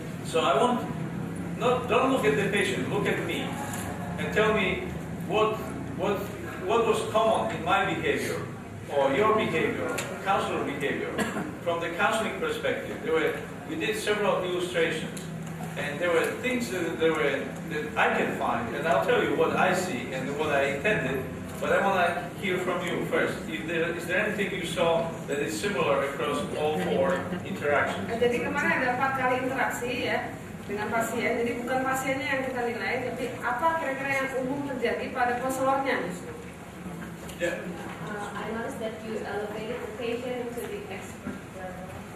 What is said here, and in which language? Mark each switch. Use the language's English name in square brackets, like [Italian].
[English] So I want don't look at the patient, look at me, and tell me what was common in my behavior or your behavior, counselor behavior, from the counseling perspective. We did several illustrations, and there were things that I can find, and I'll tell you what I see and what I intended. But I want to hear from you first. Is there anything you saw that is similar across all 4 interactions? [Indonesian] Jadi kemarin ada 4 kali interaksi ya dengan pasien. Jadi bukan pasiennya yang kita nilai, tapi apa kira-kira yang umum terjadi pada konselornya justru. Yeah. [English] I noticed that you elevated the patient to the expert level.